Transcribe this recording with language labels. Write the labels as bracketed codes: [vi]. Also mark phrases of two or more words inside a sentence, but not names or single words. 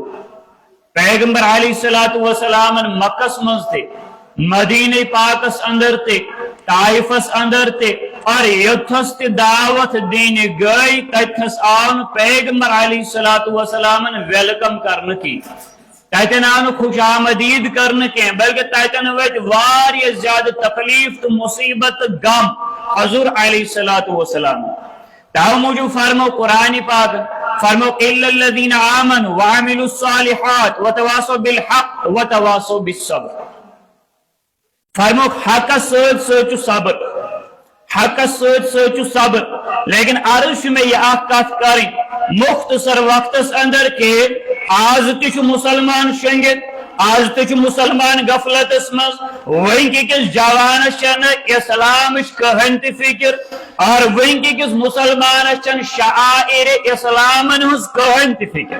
[ks] پیغمبر علیہ السلام مکس منٛز تہِ مدینہ پاکس اندر تہِ طائفس اندر تہِ اور یوتھس تہِ دعوت دینہِ گٔے تتھس آو نہٕ پیغمبر علیہ السلام ویلکم کرنہٕ کینٛہہ. تتٮ۪ن آو نہٕ خوش آمدید کرنہٕ کینٛہہ بلکہ تتٮ۪ن وٲتۍ واریاہ زیادٕ تکلیف تہٕ مصیبت تہٕ غم حضور علیہ السلام. تَوٕ موٗجوٗب فرمو قرآنِ پاک فرمو [ar] الا الذین آمنوا وعملوا الصالحات وتواصوا بالحق وتواصوا بالصبر. [ks] فرمو حقس سۭتۍ چھُ صبر. حقس سۭتۍ چھُ صبر. لیکن عرض چھُ مےٚ یہِ اکھ کتھ کرٕنۍ مختصر وقتس اندر کہ آز تہِ چھُ مسلمان شنگِتھ. آز تہِ چھُ مسلمان غفلتس منٛز. وٕنکِکِس جوانس چھنہٕ اسلامٕچ کٕہٕنۍ تہِ فکر اور وٕنکِکِس مسلمانس چھنہٕ شعائر اسلامن ہٕنٛز کٕہٕنۍ تہِ فکر.